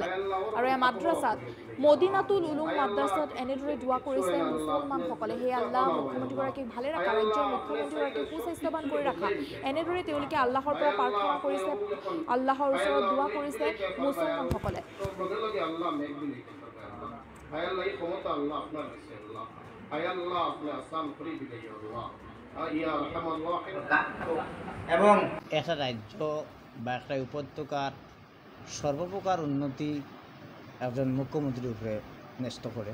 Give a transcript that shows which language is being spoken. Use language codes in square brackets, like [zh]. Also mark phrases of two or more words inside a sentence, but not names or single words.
[as] আৰু এই মাদ্ৰাছাত মদিনাতুল উলুম মাদ্ৰাছাত এনেদৰে দোৱা কৰিছে মুছলমানসকলে। হে আল্লাহ মুখ্যমন্ত্ৰীগৰাকীক ভালে ৰাখা, ৰাজ্যৰ মুখ্যমন্ত্ৰীগৰাকীক সুস্বাস্থ্যৱান কৰি ৰাখা, এনেদৰে তেওঁলোকে আল্লাহৰ পৰা প্ৰাৰ্থনা কৰিছে, আল্লাহৰ ওচৰত দোৱা কৰিছে মুছলমানসকলে। [bn] এবং একটা রাজ্য বা একটা উপত্যকার সর্বপ্রকার উন্নতি একজন মুখ্যমন্ত্রীর উপরে ন্যস্ত করে।